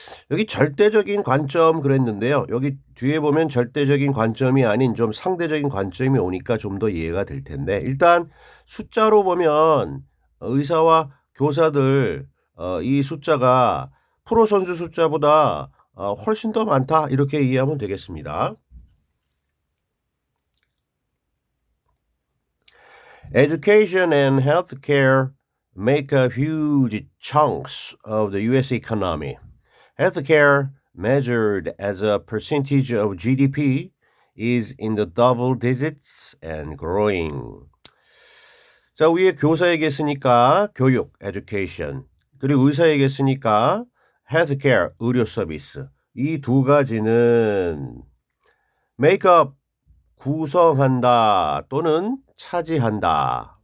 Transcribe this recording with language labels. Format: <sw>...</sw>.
<ko>여기 절대적인 관점 그랬는데요. 여기 뒤에 보면 절대적인 관점이 아닌 좀 상대적인 관점이 오니까 좀 더 이해가 될 텐데, 일단 숫자로 보면 의사와 교사들 이 숫자가 프로 선수 숫자보다 훨씬 더 많다, 이렇게 이해하면 되겠습니다.</ko> <en>Education and healthcare make up huge chunks of the U.S. economy. Healthcare measured as a percentage of GDP is in the double digits and growing.</en> <ko>자, 위에 교사 얘기했으니까 교육, education. 그리고 의사 얘기했으니까 healthcare, 의료 서비스. 이 두 가지는 make up, 구성한다 또는 차지한다.</ko>